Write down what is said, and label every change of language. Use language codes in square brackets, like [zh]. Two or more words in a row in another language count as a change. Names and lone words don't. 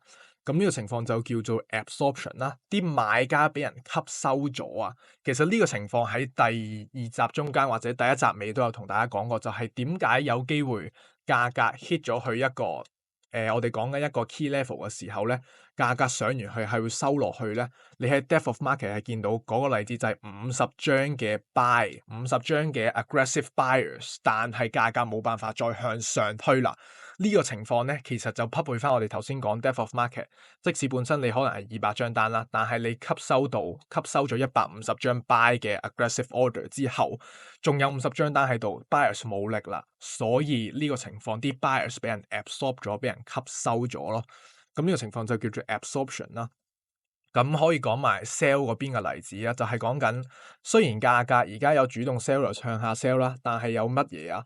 [yue] 咁呢個情況就叫做 absorption 啦，啲買家俾人吸收咗啊。其實呢個情況喺第二集中間或者第一集尾都有同大家講過，就係點解有機會價格 hit 咗去一個我哋講緊一個 [en] key level [yue] 嘅時候咧，價格上完去係會收落去咧。你喺 [en] depth of market [yue] 係見到嗰個例子就係50張嘅 buy， 50張嘅 [en] aggressive buyers， [yue] 但係價格冇辦法再向上推啦。呢個情況咧，其實就匹配翻我哋頭先講 [en] depth of market， [yue] 即使本身你可能係200張單啦，但係你吸收咗150張 buy 嘅 [en] aggressive order [yue] 之後，仲有50張單喺度，buyers 冇力啦，所以呢個情況啲 buyers 俾人 absorb 咗，俾人吸收咗咯。咁呢個情況就叫做 absorption 啦。咁可以講埋 sell 嗰邊嘅例子啊，就係講緊雖然價格而家有主動 seller 向下 sell 啦，但係有乜嘢啊？